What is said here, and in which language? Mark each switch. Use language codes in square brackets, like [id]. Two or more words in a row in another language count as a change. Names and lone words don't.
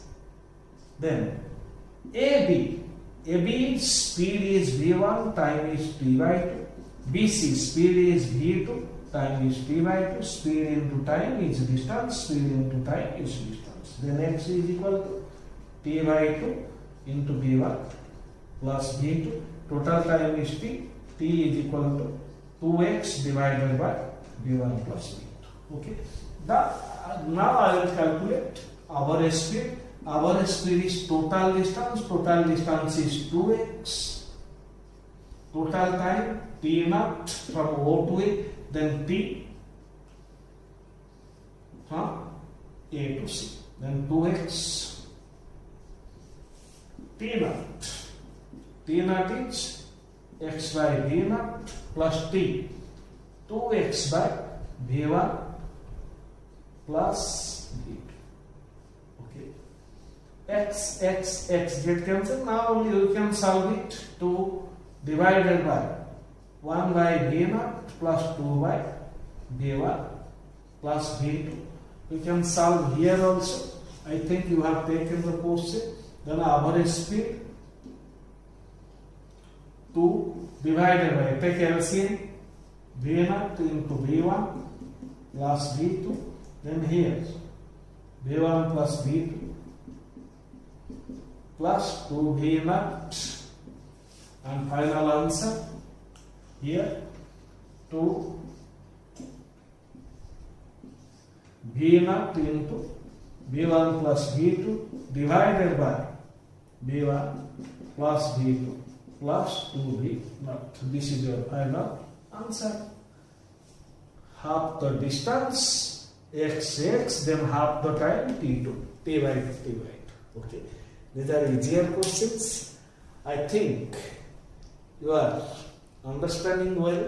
[en] Then AB speed is v1, time is t by 2. BC speed is v2, time is t by 2. Speed into time is distance, speed into time is distance. Then x is equal to t by 2 into v1 plus v2. Total time is t is equal to 2x divided by v1 plus v2. Okay. Now I will calculate our speed. Our speed is total distance is 2x total time T naught from O to A, then T from A to C, then 2x T naught. T naught is x by V naught plus T, 2x by V1 plus V2. Okay. X get cancelled. Now only you can solve it. 2 divided by 1 by V naught plus 2 by V1 plus V2. You can solve here also. I think you have taken the question. Then average speed 2 divided by, take LCM, V0 into V1 plus V2. Then here V1 plus V2 plus 2V0, and final answer here 2 V0 into V1 plus V2 divided by V1 plus V2 plus 2V0. This is your final answer. Half the distance x, then half the time t2, t by 2. Okay, these are easier questions. I think you are understanding well.